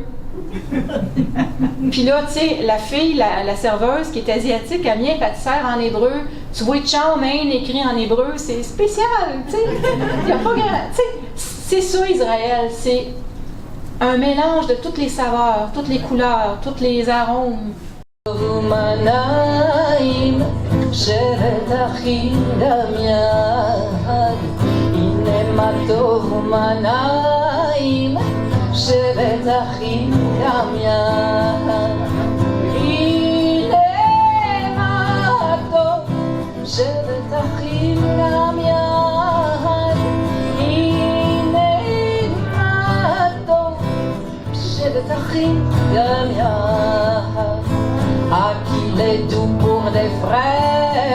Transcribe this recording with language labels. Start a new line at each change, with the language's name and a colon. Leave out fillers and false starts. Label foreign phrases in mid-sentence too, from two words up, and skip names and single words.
French: Puis là, tu sais, la fille, la serveuse qui est asiatique, elle vient, elle te sert en hébreu. Tu vois chow mein écrit en hébreu, c'est spécial, tu sais. Il n'y a pas grand... Tu sais, c'est ça, Israël. C'est un mélange de toutes les saveurs, toutes les couleurs, tous les arômes.
Hebrew: שבט אחים גם יד, הנה מה טוב, שבט אחים גם יד, הנה מה טוב, שבט אחים גם יד,
French: à qui les doux pour des frères.